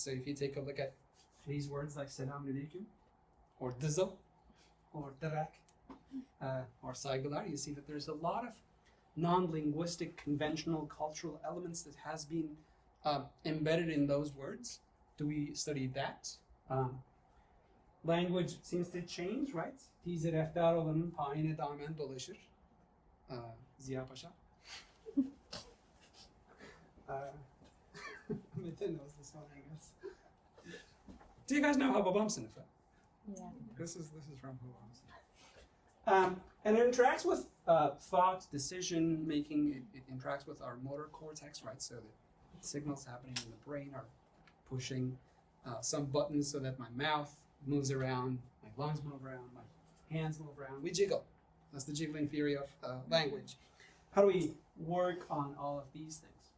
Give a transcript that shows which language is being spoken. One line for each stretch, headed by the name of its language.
English: So if you take a look at these words like selam alaikum, or dizzle, or darak, or saygılar, you see that there's a lot of non-linguistic, conventional, cultural elements that has been embedded in those words. Do we study that? Language seems to change, right?
Turkish: Tize reftar olanın payine damen dolaşır. Ziya Paşa.
English: Metin knows this one, I guess. Do you guys know Hababam Sınıfı? Yeah. This is from Hababam Sınıfı. And it interacts with thought, decision making. It interacts with our motor cortex, right? So the signals happening in the brain are pushing some buttons so that my mouth moves around, my lungs move around, my hands move around. We jiggle. That's the jiggling theory of language. How do we work on all of these things?